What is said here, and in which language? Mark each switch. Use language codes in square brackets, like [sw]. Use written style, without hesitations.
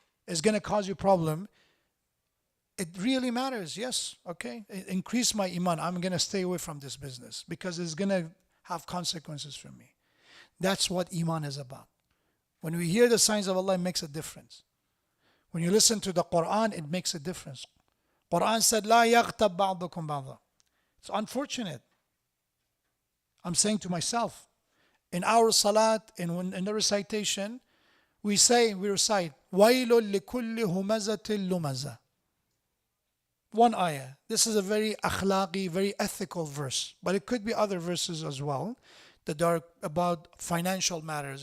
[en] It's going to cause you problem. It really matters. Yes, okay. Increase my iman. I'm going to stay away from this business because it's going to have consequences for me. That's what iman is about. When we hear the signs of Allah, it makes a difference. When you listen to the Quran, it makes a difference. Quran said, [ar] لا يغتب بعضكم بعضا. [en] It's unfortunate. I'm saying to myself, in our salat, in the recitation, we recite, [ar] وَيْلٌ لِكُلِّ هُمَزَةٍ لُمَزَةٍ. [en] One ayah. This is a very akhlaqi, very ethical verse. But it could be other verses as well that are about financial matters.